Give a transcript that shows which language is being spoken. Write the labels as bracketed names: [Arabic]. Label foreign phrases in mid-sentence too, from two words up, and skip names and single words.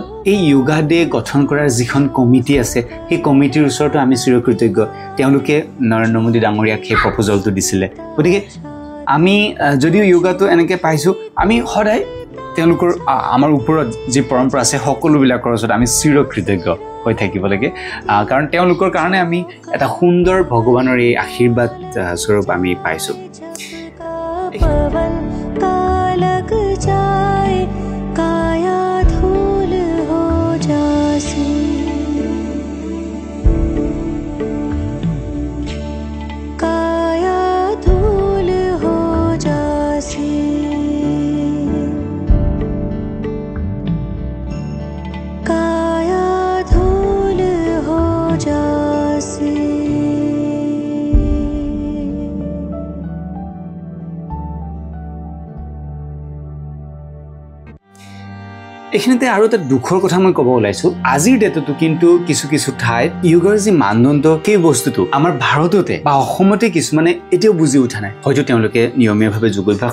[Assamese] এই [English] yoga day [Assamese] গঠন কৰাৰ যিখন কমিটি আছে সেই কমিটিৰ ওচৰতো আমি চিৰকৃতজ্ঞ তেওঁলোকে নৰেন্দ্ৰ মোদী ডাঙৰীয়াক সেই প্ৰপ'জলটো দিছিলে গতিকে আমি যদিও যোগাটো এনেকৈ পাইছোঁ আমি সদায় তেওঁলোকৰ আমাৰ ওপৰত যি পৰম্পৰা আছে সকলোবিলাকৰ ওচৰত আমি চিৰকৃতজ্ঞ হৈ থাকিব লাগে কাৰণ তেওঁলোকৰ কাৰণে আমি এটা সুন্দৰ ভগৱানৰ এই আশীৰ্বাদ স্বৰূপ আমি পাইছোঁ [Rajasthani] काया धूल हो जासी काया धूल हो जासी काया धूल हो जासी [Assamese] এইখিনিতে আৰু এটা দুখৰ কথা মই ক'ব ওলাইছোঁ আজিৰ ডেটতো কিন্তু কিছু ঠাইত যোগাৰ যি মানদণ্ড সেই বস্তুটো আমাৰ ভাৰততে বা অসমতে কিছুমানে এতিয়াও বুজি উঠা নাই হয়তো তেওঁলোকে নিয়মীয়াভাৱে যোগাভ্যাস